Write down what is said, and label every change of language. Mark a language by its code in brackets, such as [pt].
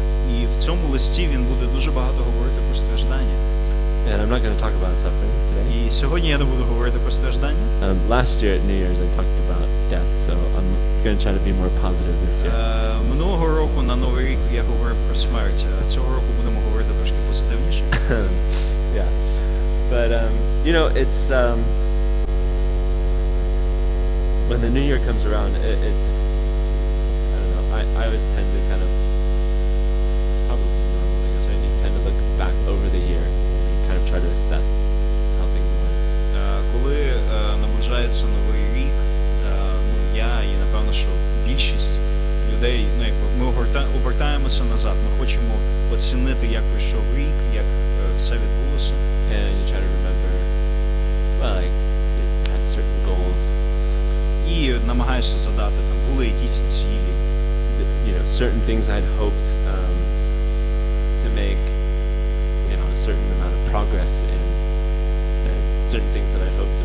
[uk] І в цьому листі він буде дуже багато говорити про страждання. [en] And I'm not going to talk about suffering today. [uk] І сьогодні я не буду говорити про страждання. [en] Last year at New Year's I talked about death, so I'm going to try to be more positive this year. [uk] Минулого року на Новий рік я говорив про смерть, а цього року будемо говорити трошки позитивніше. [en] Yeah. But you know, it's when the new year comes around, it's I don't know. I always tend to kind of it's probably normal, I guess, right? You tend to look back over the year and kind of try to assess how things went. [uk] Коли наближається Новий рік, я і напевно, що більшість людей, ми обертаємося назад. Ми хочемо оцінити, як пройшов рік, як все відбулося. [en] And you try to remember, well, like you had certain goals. [uk] І намагаєшся задати, там були якісь цілі. [en] You know, certain things I'd hoped to make, you know, a certain amount of progress in, and certain things that I'd hoped to.